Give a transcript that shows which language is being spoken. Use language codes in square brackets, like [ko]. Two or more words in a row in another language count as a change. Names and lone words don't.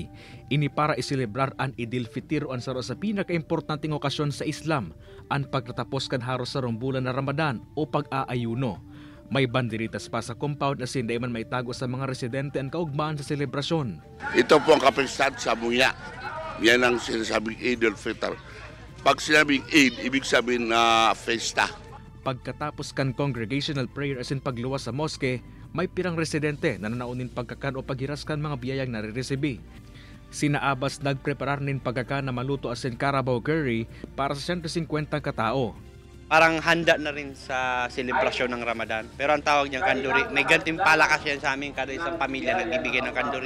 [bik] Ini para iselebrar ang Idil Fitir o ang saro sa pinaka-importanting okasyon sa Islam, ang pagtatapos kan haros sa bulan na Ramadan o pag-aayuno. May banderitas pa sa compound na sinday man maitago sa mga residente ang kaugmaan sa selebrasyon. [tl] Ito po ang kapistahan sa Muya. Yan ang sinasabing Idil Fitr. Pag sinabing Eid, ibig sabihin na festa. [bik] Pagkatapos kan [en] congregational prayer [bik] as in pagluwas sa moske, may pirang residente na nanaunin pagkakan o paghiraskan mga biyayang nare-resibi. Sina Abbas nagpreparar nin pagkakan na maluto as in [en] Carabao curry [bik] para sa 150 katao. [tl] Parang handa na rin sa selebrasyon ng Ramadan. Pero ang tawag niyang kanduri, may gantimpala kasi yan sa amin kada isang pamilya nagbibigay ng kanduri.